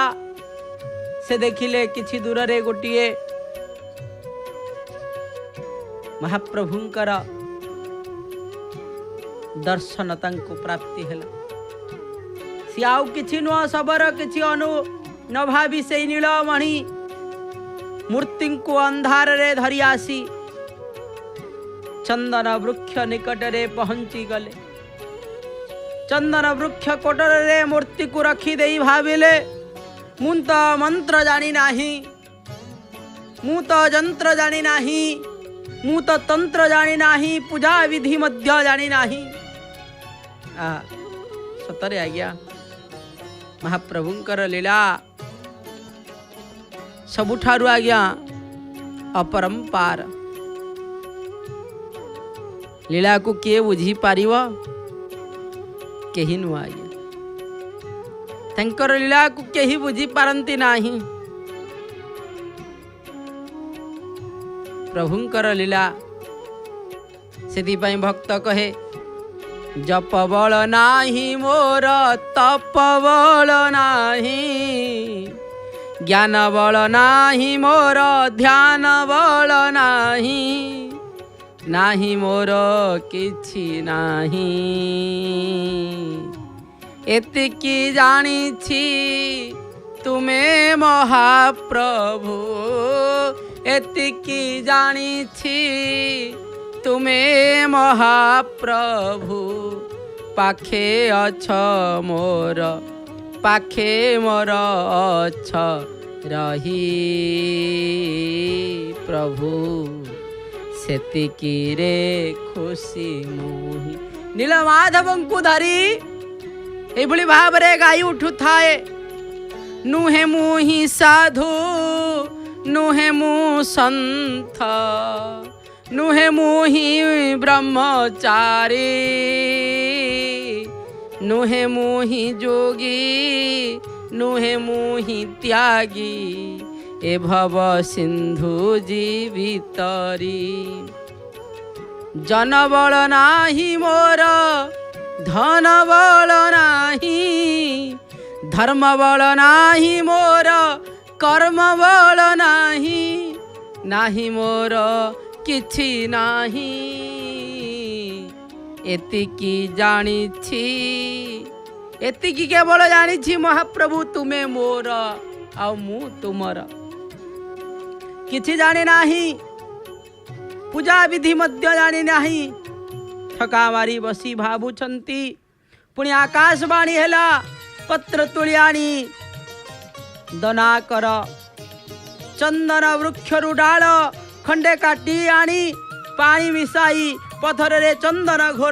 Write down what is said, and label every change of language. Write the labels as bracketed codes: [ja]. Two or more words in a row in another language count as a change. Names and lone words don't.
[or] ସେ ଦେଖିଲେ କିଛି ଦୂର ରେ ଗୋଟିଏ ମହାପ୍ରଭୁଙ୍କର ଦର୍ଶନ ତାଙ୍କୁ ପ୍ରାପ୍ତି ହେଲା। ସି ଆଉ କିଛି ନୁଆ ସବର କିଛି ଅନୁ ନ ଭାବି ସେ ନୀଳମଣି ମୂର୍ତ୍ତି କୁ ଅନ୍ଧାର ରେ ଧରି ଆସି ଚନ୍ଦନ ବୃକ୍ଷ ନିକଟ ରେ ପହଞ୍ଚି ଗଲେ। ଚନ୍ଦନ ବୃକ୍ଷ କୋଟର ରେ ମୂର୍ତ୍ତି କୁ ରଖି ଦେଇ ଭାବିଲେ ମୁଁତ ମନ୍ତ୍ର ଜାଣି ନାହିଁ, ମୁ ତ ଯନ୍ତ୍ର ଜାଣି ନାହିଁ, ମୁ ତ ତନ୍ତ୍ର ଜାଣି ନାହିଁ, ପୂଜା ବିଧି ମଧ୍ୟ ଜାଣି ନାହିଁ। ସତରେ ଆଜ୍ଞା ମହାପ୍ରଭୁଙ୍କର ଲୀଳା ସବୁଠାରୁ ଆଜ୍ଞା ଅପରମ୍ପାର। ଲୀଳା କୁ କିଏ ବୁଝି ପାରିବ କେହି ନୁଆ ଆଜ୍ଞା। ତାଙ୍କର ଲୀଳା କୁ କେହି ବୁଝି ପାରନ୍ତି ନାହିଁ। ପ୍ରଭୁଙ୍କର ଲୀଳା ସେତି ପଇ ଭକ୍ତ କହେ ଜପ ବଳ ନାହିଁ ମୋର ତପ ବଳ ନାହିଁ, ଜ୍ଞାନ ବଳ ନାହିଁ ମୋର ଧ୍ୟାନ ବଳ ନାହିଁ, ନାହିଁ ମୋର କିଛି ନାହିଁ। ଏତିକି ଜାଣିଛି ତୁମେ ମହାପ୍ରଭୁ, ଏତିକି ଜାଣିଛି ତୁମେ ମହାପ୍ରଭୁ। ପାଖେ ଅଛ ମୋର, ପାଖେ ମୋର ଅଛ ରହି ପ୍ରଭୁ, ସେତିକି ରେ ଖୁସି ମୋହି। ନୀଳମାଧବଙ୍କୁ ଧରି ଏଭଳି ଭାବରେ ଗାଇ ଉଠୁ ଥାଏ। ନୁହେ ମୁହିଁ ସାଧୁ, ନୁହେ ମୁ ସନ୍ଥ, ନୁହେ ମୁହିଁ ବ୍ରହ୍ମଚାରୀ, ନୁହେ ମୁହିଁ ଯୋଗୀ, ନୁହେ ମୁହିଁ ତ୍ୟାଗୀ, ଏ ଭବ ସିନ୍ଧୁ ଜୀବିତରି। ଜନ ବଳ ନାହିଁ ମୋର, ଧନ ବଳ ନାହିଁ, ଧର୍ମ ବଳ ନାହିଁ ମୋର, କର୍ମ ବଳ ନାହିଁ, ନାହିଁ ମୋର କିଛି ନାହିଁ। ଏତିକି ଜାଣିଛି, ଏତିକି କେବଳ ଜାଣିଛି ମହାପ୍ରଭୁ ତୁମେ ମୋର ଆ ମୁ ତୁମର। କିଛି ଜାଣି ନାହିଁ, ପୂଜା ବିଧି ମଧ୍ୟ ଜାଣି ନାହିଁ। ଠକା ମାରି ବସି ଭାବୁଛନ୍ତି। ପୁଣି ଆକାଶବାଣୀ ହେଲା ପତ୍ର ତୋଳି ଆଣି ଦନା କର। ଚନ୍ଦନ ବୃକ୍ଷରୁ ଡାଳ ଖଣ୍ଡେ କାଟି ଆଣି ପାଣି ମିଶାଇ ପଥର ରେ ଚନ୍ଦନ ଘୋର।